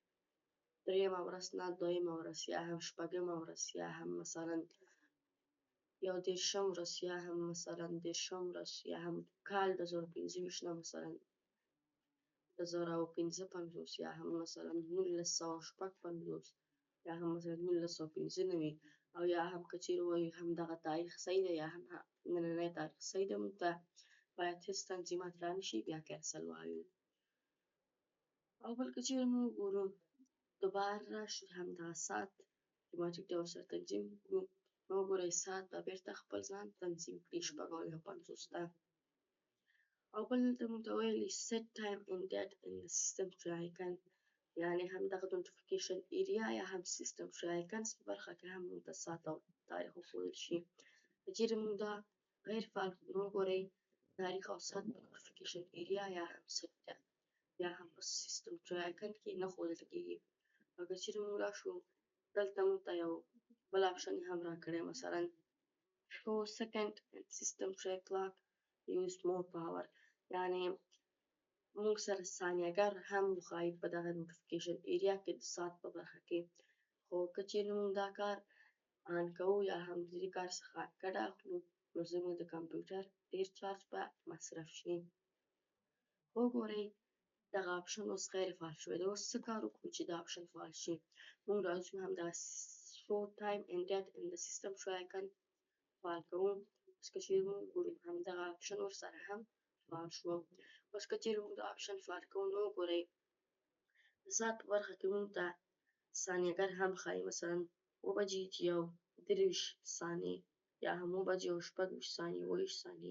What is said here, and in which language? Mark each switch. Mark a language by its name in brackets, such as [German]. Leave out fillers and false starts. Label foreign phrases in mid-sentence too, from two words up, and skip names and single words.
[Pashto] 3مه ورځ نه 2مه ورځ، یا هم 6مه ورځ، یا هم مثلا یو دېرشم ورځ یا هم مثلا دېرشم ورځ یا هم کال 2025 نه مثلا 2055 یا هم مثلا 1956 یا هم مثلا 1995 او یا هم که چیرې وایو همدغه تاریخ صحیح دی یا هم نننی تاریخ صحیح دی موږ ته باید هېڅ تنظیمات رانشي بیا کینسل وایو. او بل که چیرې موږ وګورو دوباره راشي همدغه ساعت اتوماتیک ډول سره تنظیم کړو نو وګورئ ساعت به بېرته خپل ځان تنظیم کړي 6:50 ته. او بل دلته موږ ته ویلي [English] set time and date in the system tree icon [Pashto] یعنې همدغه [English] notification area [Pashto] یا هم [English] system tree icons [Pashto] په برخه کې هم موږ ته ساعت او تاریخ وښودل شي. که چیرې موږ دا غیر فعال کړو نو وګورئ تاریخ او ساعت په [English] notification area [Pashto] یا هم set یا هم په [English] system tree icon [Pashto] کې نه ښودل کیږي. او که چیرې موږ راشو دلته موږ ته یو بل آپشن هم راکړی مثلا [English] show second and system tree clock use more power [Pashto] یعنې موږ سره ثانیه‌ګر هم وښایي په دغه [English] notification area [Pashto] کې د ساعت په برخه کې. خو که چیرې موږ دا کار آن کوو یا هم د دې کار څخه ګټه اخلو نو زموږ د کمپیوټر ډېر چارج به مصرف شي. وګورئ دغه آپشن اوس غیر فعال شوی دی. اوس څه کار وکړو چې دا آپشن فعال شي؟ موږ راځو همدغه [English] show time and date in the system tree icon [Pashto] فعال کوو. اوس که چیرې موږ وګورو همدغه آپشن ورسره هم فعال شو. اوس که چیرې موږ دا آپشن فعال کوو نو وګورئ د ساعت په برخه کې موږ ته ثانیه‌ګر هم ښایي مثلا 7:23 ثانیې یا هم 7:26 ثانیې 28 ثانیې.